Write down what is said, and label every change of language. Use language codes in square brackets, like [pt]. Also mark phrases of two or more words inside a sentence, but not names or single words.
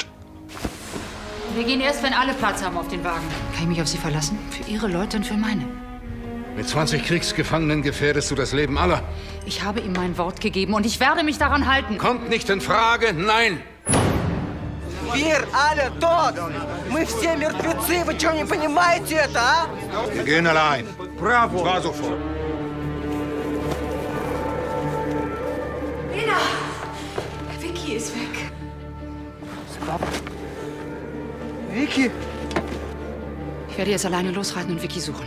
[de] Wir gehen erst, wenn alle Platz haben auf den Wagen. Kann ich mich auf Sie verlassen? Für Ihre Leute und für meine. Mit 20 Kriegsgefangenen gefährdest du das Leben aller. Ich habe ihm mein Wort gegeben und ich werde mich daran halten. Kommt nicht in Frage, nein! Wir alle tot! [ru] Мы все мертвецы! Вы что, не понимаете это, а? [de] Wir gehen allein. Bravo! War sofort. Lena! Vicky ist weg. Vicky! Ich werde jetzt alleine losreiten und Vicky suchen.